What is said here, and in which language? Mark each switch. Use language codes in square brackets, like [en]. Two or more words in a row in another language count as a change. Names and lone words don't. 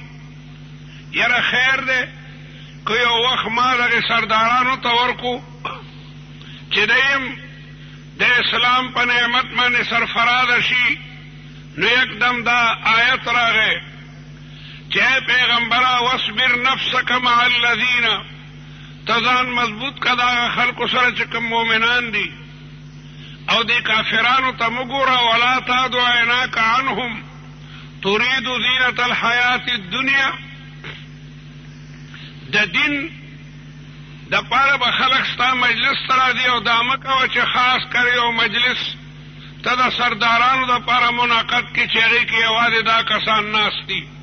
[ps] یاره خیر دی که یو وخت ما دغې سردارانو ته ورکو چې دیم د اسلام په نعمت باندې سرفراده شي. نو یکدم دا آیت راغی چې پیغمبره [ar] واصبر نفسک مع الذین، [ps] تزان مضبوط که دا خلقو سره چې کوم مؤمنان دي، او دی کافرانو ته مګوره، [ar] ولا تعد عیناک عنهم تريد زینة الحیات الدنیا. [ps] د دین د پاره به خلق ستا مجلس ته راځي، او دا مه کوه چې خاص کر یو مجلس ته د سردارانو د پاره منعقد کړي چې هغې کې یوازې دا کسان ناست دي.